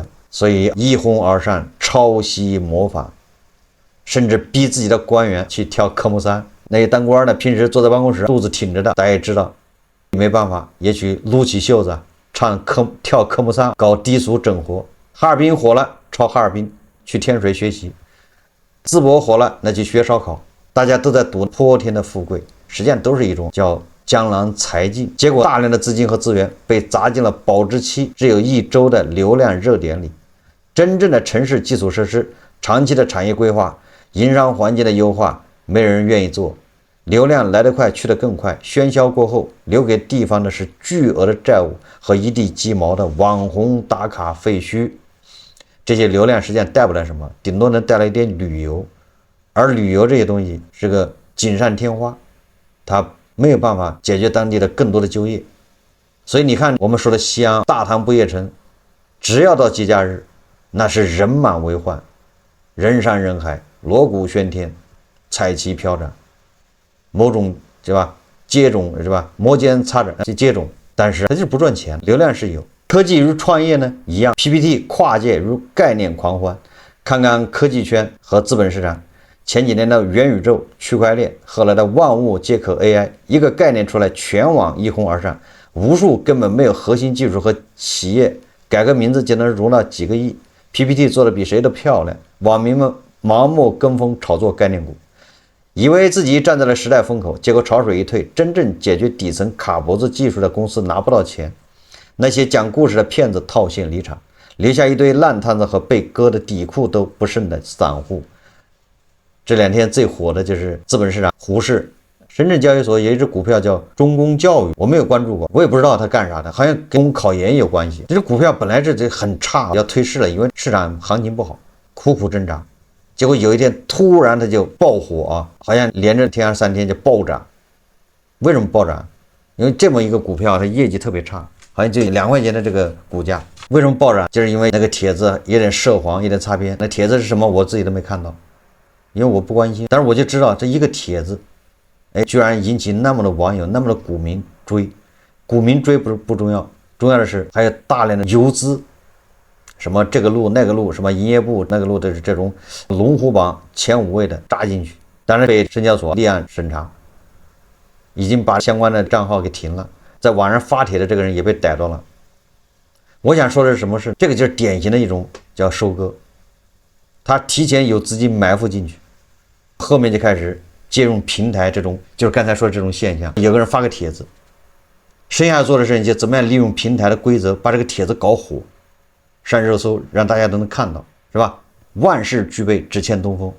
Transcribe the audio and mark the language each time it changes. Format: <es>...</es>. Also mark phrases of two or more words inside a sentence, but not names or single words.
<zh>所以一哄而上，抄襲模仿，甚至逼自己的官員去跳科目三。那些當官的平時坐在辦公室肚子挺着的，大家也知道，沒辦法也去擼起袖子跳科目三，搞低俗整活。哈爾濱火了，抄哈爾濱去天水學習，淄博火了，那就學燒烤。大家都在賭潑天的富貴，實際上都是一種叫江郎才盡，結果大量的資金和資源被砸進了保質期只有1周的流量熱點裡。真正的城市基礎設施、長期的產業規劃、營商環境的優化，沒人願意做。流量來得快，去得更快，喧囂過後，留給地方的是巨額的債務和一地雞毛的網紅打卡廢墟。這些流量實際上帶不來什麼，頂多能帶來一點旅遊，而旅遊這些東西是個錦上添花，它沒有辦法解決當地的更多的就業。所以你看我們說的西安大唐不夜城，只要到節假日，那是人滿為患，人山人海，鑼鼓喧天，彩旗飄展，某種对吧？接踵是吧？摩肩擦踵去接踵，但是它就是不賺錢，流量是有。科技與創業呢一樣 ，PPT 跨界如概念狂歡。看看科技圈和資本市場，前幾年的元宇宙、區塊鏈，後來的萬物皆可 AI， 一個概念出來，全網一哄而上，無數根本沒有核心技術和企業，改個名字就能容納幾個億。PPT 做的比誰都漂亮，網民們盲目跟風炒作概念股，以為自己站在了時代風口，結果潮水一退，真正解決底層卡脖子技術的公司拿不到錢。那些講故事的騙子套現離場，留下一堆爛攤子和被割的底褲都不剩的散戶。這2天最火的就是資本市場，滬市深圳交易所有一只股票叫中公教育，我沒有關注過，我也不知道它幹啥的，好像跟考研有關係。这只股票本来这很差，要退市了，因為市場行情不好，苦苦掙扎，結果有一天突然它就爆火啊，好像連着天3天就暴漲。為什麼暴漲？因為這麼一個股票它業績特別差，好像就2塊錢的這個股價，為什麼暴漲？就是因為那個帖子有點涉黃，有點擦邊。那帖子是什麼？我自己都沒看到，因為我不關心。但是我就知道這一個帖子，居然引起那麼多網友、那麼多股民追。股民追不重要，重要的是還有大量的游資，什麼這個路那個路，什麼營業部那個路的這種龍虎榜前5位的扎進去，當然被深交所立案審查，已經把相關的賬號給停了。在網上發帖的這個人也被逮到了。我想說的是什麼事？這個就是典型的一種叫收割，他提前有資金埋伏進去， 後面就開始借用平台這種，就是剛才說的這種現象，有個人發個帖子，剩下做的事情就怎麼樣利用平台的規則把這個帖子搞火，上熱搜，讓大家都能看到，是吧？萬事俱備，只欠东風。</zh>